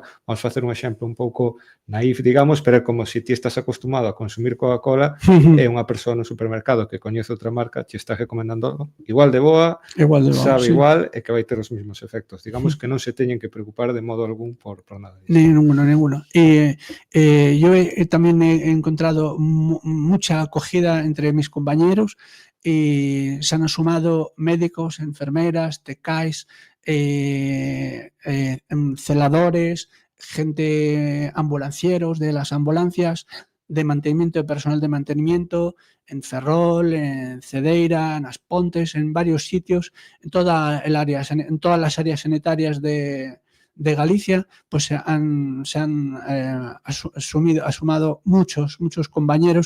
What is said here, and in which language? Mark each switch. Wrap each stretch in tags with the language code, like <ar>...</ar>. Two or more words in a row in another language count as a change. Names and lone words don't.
<gl>Vamos facer un exemplo un pouco naif, digamos, pero é como se ti estás acostumado a consumir Coca-Cola e unha persoa no supermercado que coñece outra marca te está recomendando algo igual de boa, sabe igual e que vai ter os mesmos efectos. Digamos que non se teñen que preocupar de modo algún por nada disso.</gl> <es>Ninguno. Yo también he encontrado mucha acogida entre mis compañeros y se han sumado médicos, enfermeras, tecais, celadores, gente ambulancieros de las ambulancias, de mantenimiento, de personal de mantenimiento, en Ferrol, en Cedeira, en As Pontes, en varios sitios, en todas las áreas sanitarias de Galicia, pues se han sumado muchos compañeros.</es>